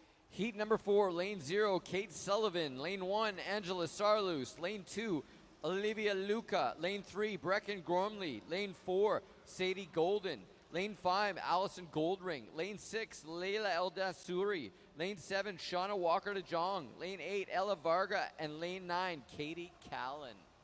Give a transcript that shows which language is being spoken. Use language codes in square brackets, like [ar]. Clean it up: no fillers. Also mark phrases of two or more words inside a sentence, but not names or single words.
[en] Heat number 4, lane 0, Kate Sullivan. Lane 1, Angela Sarlus. Lane 2, Olivia Luca. Lane 3, Brecken Gormley. Lane 4, Sadie Golden. Lane 5, Allison Goldring. Lane 6, Leila Eldasuri. Lane 7, Shauna Walker de Jong. Lane 8, Ella Varga. And lane 9, Katie Callan.